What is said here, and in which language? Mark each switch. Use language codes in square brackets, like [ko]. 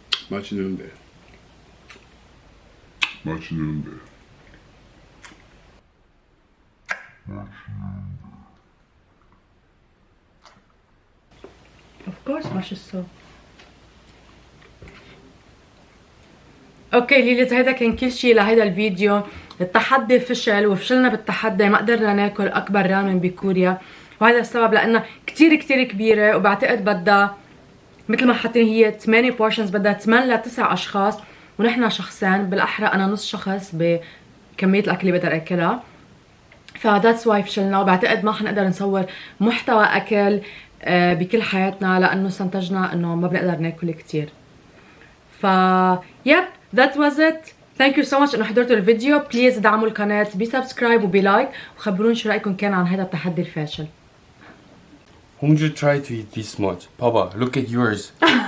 [ko] 맛있는데. [en] Of course [ko] 맛있어. [ar] اوكي ليليت، هيدا كان كل شيء لهيدا الفيديو. التحدي فشل وفشلنا بالتحدي، ما قدرنا ناكل اكبر رامن بكوريا، وهذا السبب لانها كتير كبيره، وبعتقد بدها مثل ما حاطين هي 8 بورشنز، بدها 8 ل 9 اشخاص، ونحن شخصين، بالاحرى انا نص شخص بكميه الاكل اللي بقدر اكلها. [en] فذاتس واي [ar] فشلنا، وبعتقد ما حنقدر نصور محتوى اكل بكل حياتنا لانه استنتجنا انه ما بنقدر ناكل كتير. [en] ف yep that was it. Thank you so much [ar] انه حضرتوا الفيديو. بليز دعموا القناه بسبسكرايب وبلايك وخبروني شو رايكم كان عن هذا التحدي الفاشل. [en] 홍주 try to eat this much. [ko] 봐봐, [en] look at yours.